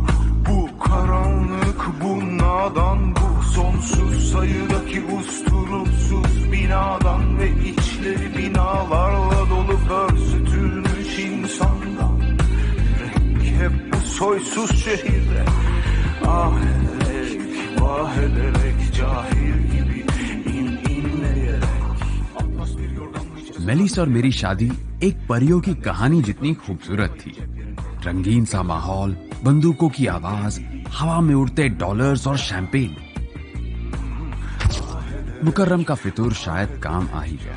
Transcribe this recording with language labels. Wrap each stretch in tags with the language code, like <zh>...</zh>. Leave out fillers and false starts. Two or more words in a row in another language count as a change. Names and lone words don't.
<tr>Bu karanlık, bu nadan, bu sonsuz sayıdaki usturupsuz binadan ve içleri binalarla dolu pörsütülmüş insandan. Hep bu soysuz şehirde ah ederek, vah ederek, cahil gibi inleyerek.</tr> <hi>मेलिस और मेरी शादी एक परियों की कहानी जितनी खूबसूरत थी। रंगीन सा माहौल, बंदूकों की आवाज, हवा में उड़ते डॉलर्स और शैंपेन। मुकर्रम का फितूर शायद काम आ ही गया।</hi>